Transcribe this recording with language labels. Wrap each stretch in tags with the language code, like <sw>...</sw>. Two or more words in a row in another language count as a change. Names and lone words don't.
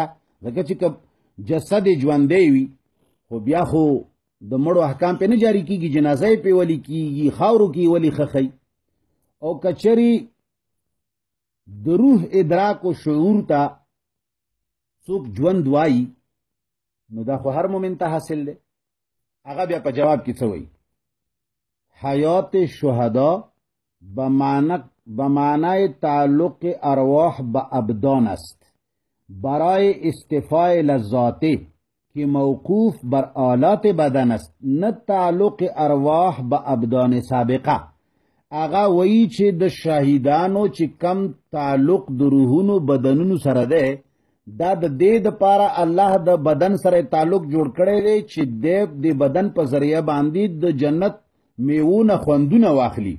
<ps>ځکه چې که جسد ژوندی وي خو بیا خو د مړو احکام پې نه جاری کېږي، جنازه یې پې ولې کېږي، خاورو کې ولې خښئ. او که چرې د روح ادراک و شعور ته څوک ژوند وایي نو دا خو هر مومن ته حاصل دی. هغه بیا په جواب کې څه وایي؟</ps> <fa>حیات شهدا به معنای تعلق ارواح به ابدان است برای استفای لذاته که موقوف بر آلات بدن است، نه تعلق ارواح به ابدان سابقه.</fa> <ps>هغه وایي چې د شهیدانو چې کم تعلق د روحونو بدنونو سره دی دا د دې دپاره الله د بدن سره تعلق جوړ کړی دی چې د بدن په ذریعه باندې د جنت میوونه خوندونه واخلي.</ps>